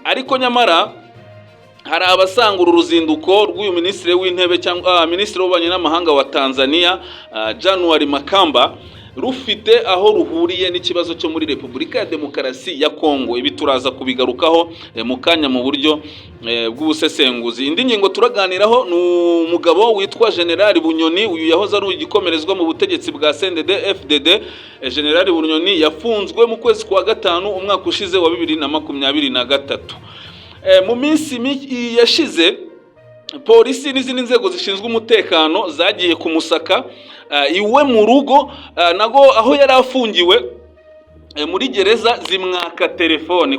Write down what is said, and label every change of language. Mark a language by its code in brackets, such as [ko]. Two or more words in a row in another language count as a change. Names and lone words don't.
[rw] Ariko nyamara hari abasanga uruzinduko rw'uyu Minisitiri w'Intebe cyangwa Minisitiri w'Ububanyi n'Amahanga wa Tanzaniya January Makamba rufite aho ruhuriye n'ikibazo cyo muri Repubulika ya Demokarasi ya Kongo. Ibi turaza kubigarukaho mu kanya mu buryo bw'ubusesenguzi. Indi ngingo turaganiraho n'umugabo witwa Gen Bunyoni. Uyu yahoze ari igikomerezwa mu butegetsi bwa CNDD FDD. Gen Bunyoni yafunzwe mu kwezi kwa gatanu umwaka ushize wa 2023. Mu minsi yashize polisi n'izindi nzego zishinzwe umutekano zagiye kumusaka iwe mu rugo, nago aho yari afungiwe muri gereza zimwaka telefone.